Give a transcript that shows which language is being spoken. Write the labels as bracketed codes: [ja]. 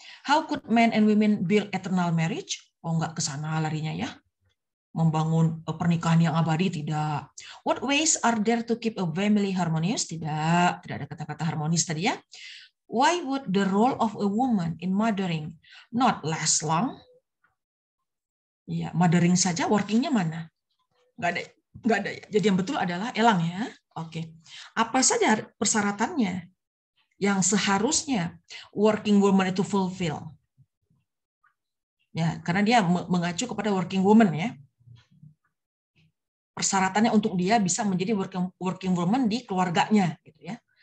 [en] How could men and women build eternal marriage? [id] Oh enggak ke sana larinya ya. Membangun pernikahan yang abadi tidak. [en] What ways are there to keep a family harmonious? Tidak. Tidak ada kata-kata harmonis tadi ya. Why would the role of a woman in mothering not last long? [id] Ya, mothering saja, workingnya mana? Enggak ada. Enggak ada. Jadi yang betul adalah elang ya. Apa saja persyaratannya yang seharusnya working woman itu fulfill? Ya, karena dia mengacu kepada working woman ya. Persyaratannya untuk dia bisa menjadi working woman di keluarganya gitu ya.